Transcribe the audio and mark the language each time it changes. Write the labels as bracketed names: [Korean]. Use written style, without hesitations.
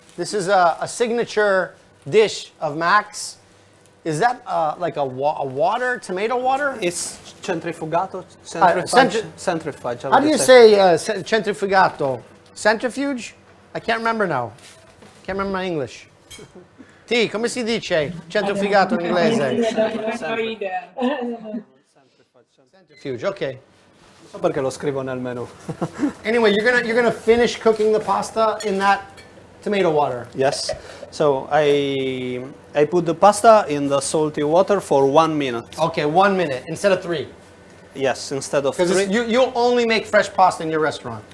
[English] This is a signature dish of Max. Is that like a water, tomato water? It's centrifugato, centrifuge. How do you say centrifugato? Centrifuge? I can't remember now. Can't remember my English. [Italian] T, come si dice centrifugato in inglese? [English] Centrifuge, okay. [Italian] So perché lo scrivo nel menu. [English] Anyway, you're gonna finish cooking the pasta in that tomato water. Yes. So I put the pasta in the salty water for 1 minute. Okay, 1 minute instead of 3. Yes, instead of Because 3. you only make fresh pasta in your restaurant.